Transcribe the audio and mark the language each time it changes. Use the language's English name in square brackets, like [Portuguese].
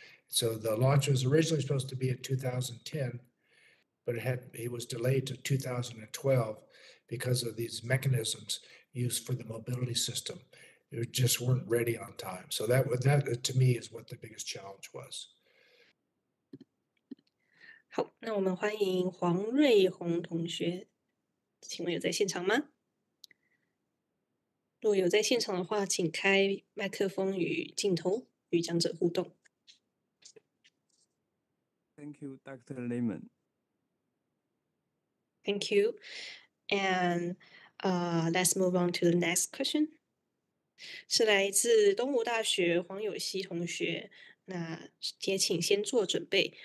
[English] So the launch was originally supposed to be in 2010, but it was delayed to 2012 because of these mechanisms used for the mobility system. They just weren't ready on time. So that to me is what the biggest challenge was. [Chinese] 好，那我们欢迎黄瑞红同学，请问有在现场吗？如果有在现场的话，请开麦克风与镜头与讲者互动。 [English] Thank you, Dr. Lehman. Thank you. And let's move on to the next question. [Chinese] 是来自东吴大学黄有熙同学，那也请先做准备。